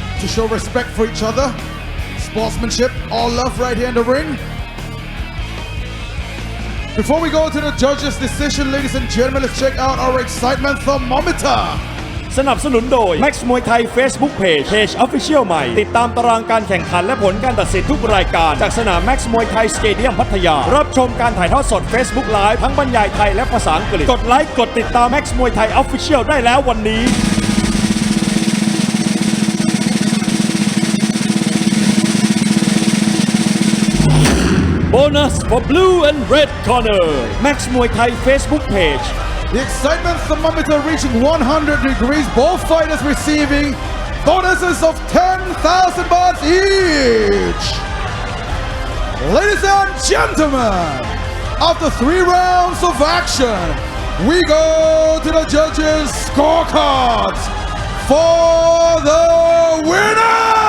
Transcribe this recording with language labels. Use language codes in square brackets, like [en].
[en] To show respect for each other, sportsmanship, all love right here in the ring. Before we go to the judges' decision, ladies and gentlemen, let's check out our excitement thermometer. [th] สนับสนุนโดย Max มวยไทย Facebook Page Official ใหม่ติดตามตารางการแข่งขันและผลการตัดสินทุกรายการจากสนาม Max มวยไทยสเตเดียมพัทยารับชมการถ่ายทอดสด Facebook Live ทั้งบรรยายไทยและภาษาอังกฤษกดไลค์กดติดตาม Max มวยไทย Official ได้แล้ววันนี้ [en] Bonus for blue and red corner [th] Max มวยไทย Facebook Page [en] The excitement thermometer reaching 100 degrees. Both fighters receiving bonuses of 10,000 baht each. Ladies and gentlemen, after 3 rounds of action, we go to the judges' scorecards for the winner.